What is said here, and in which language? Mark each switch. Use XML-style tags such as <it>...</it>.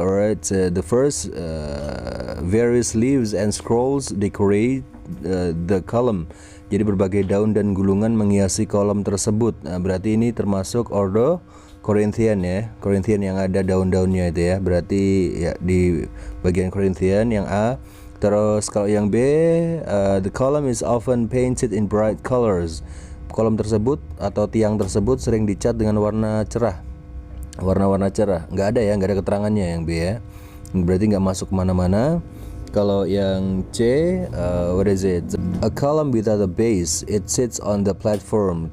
<en>Alright, the first various leaves and scrolls decorate the column.</en> <id>Jadi berbagai daun dan gulungan menghiasi kolom tersebut. Nah, berarti ini termasuk ordo Corinthian ya. Corinthian yang ada daun-daunnya itu ya. Berarti ya di bagian Corinthian yang A. Terus kalau yang B,</id> <en>the column is often painted in bright colors.</en> <id>Kolom tersebut atau tiang tersebut sering dicat dengan warna cerah. Warna-warna cerah. Nggak ada ya, nggak ada keterangannya yang B ya. Berarti nggak masuk mana-mana. Kalau yang C,</id> <en>what is it? A column without a base, it sits on the platform.</en>